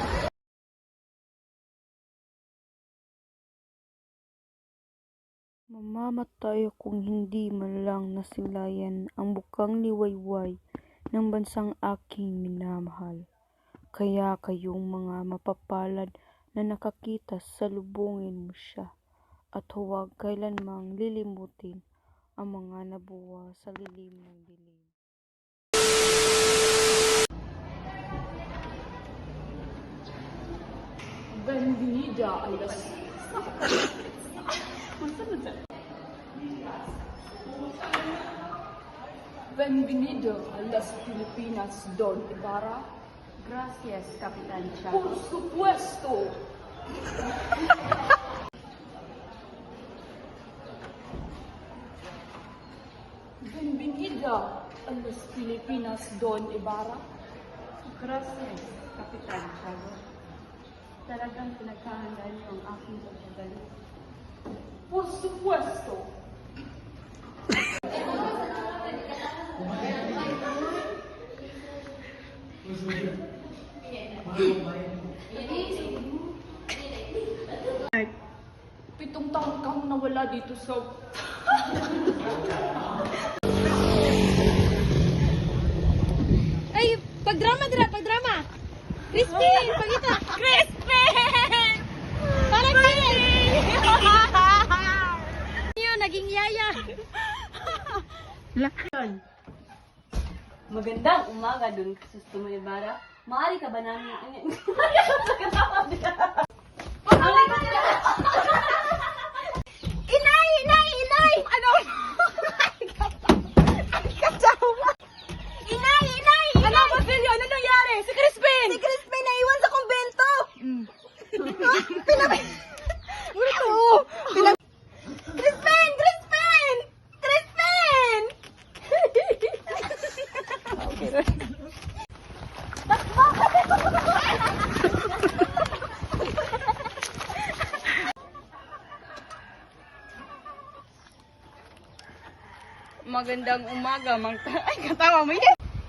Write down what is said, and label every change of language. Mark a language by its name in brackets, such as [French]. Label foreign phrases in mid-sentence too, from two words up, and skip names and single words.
[Filipino] Mamamatay kung hindi man lang nasilayan ang bukang liwayway ng bansang aking minamahal. Kaya kayong mga mapapalad na nakakita, salubungin mo siya at huwag kailanmang lilimutin ang mga nabuwa sa lilim ng dilim. [Spanish] Bienvenida a las... Bienvenido a las Filipinas, Don Ibarra. Gracias, Kapitan Tiago. Por supuesto. Bienvenida a las Filipinas, Don Ibarra. Gracias, Kapitan Tiago. [Filipino] Talagang pinaghahandaan niyo ang aking pagbabalik. [Spanish] Por supuesto. [Filipino] Pitong taon kang nawala dito sa... Ay, pagdrama, pagdrama! Crispin! Pagita! Crispin! Parang yun, naging yaya! Magandang umaga dun, Susto Ibarra. Maaari ka ba namin... Inay! Inay! Inay! Ano? Inay! Inay! Ano, Basilio? Ano nangyari? Si Crispin! Si Crispin naiwan sa kumbento! Crispin! Crispin! Crispin! Magandang umaga, Ay, katawa mo yan!